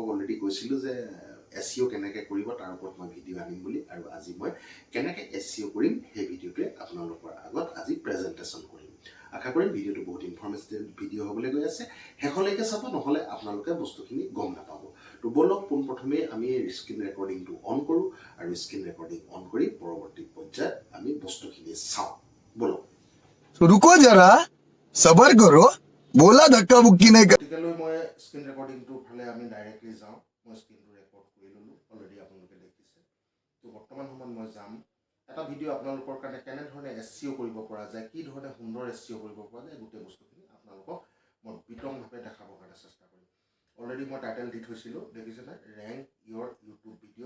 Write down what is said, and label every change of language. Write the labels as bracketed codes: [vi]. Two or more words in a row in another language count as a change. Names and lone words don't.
[as] অলৰেডি কৈছিলোঁ যে এছইঅ কেনেকৈ কৰিব তাৰ ওপৰত মই ভিডিঅ' আনিম বুলি আৰু আজি মই কেনেকৈ এছইঅ কৰিম সেই ভিডিঅ'টোৱে আপোনালোকৰ আগত আজি প্ৰেজেণ্টেশ্যন কৰিম আশা কৰিম ভিডিঅ'টো বহুত ইনফৰ্মেটিভ ভিডিঅ' হ'বলৈ গৈ আছে শেষলৈকে চাব নহ'লে আপোনালোকে বস্তুখিনি গম নাপাব তো বলক পোনপ্ৰথমে আমি স্ক্ৰীন ৰেকৰ্ডিংটো অন কৰোঁ আৰু [en] screen recording [as] অন কৰি পৰৱৰ্তী পৰ্যায়ত আমি বস্তুখিনি চাওঁ বলক [hi] रुको जरा सबर करो बोला धक्का बुक्की नहीं कर [as] গতিকেলৈ মই [en] screen recording [as] ফালে আমি ডাইৰেক্টলি যাওঁ মই স্ক্ৰীনটো ৰেকৰ্ড কৰি ল'লোঁ অলৰেডি আপোনালোকে দেখিছে তো বৰ্তমান সময়ত মই যাম এটা ভিডিঅ' আপোনালোকৰ কাৰণে কেনেধৰণে এছইঅ কৰিব পৰা যায় কি ধৰণে সুন্দৰ এছইঅ কৰিব পৰা যায় গোটেই বস্তুখিনি আপোনালোকক মই বিতংভাৱে দেখাবৰ কাৰণে চেষ্টা কৰিম অলৰেডি মই টাইটেল দি থৈছিলোঁ দেখিছেনে [en] rank your YouTube video'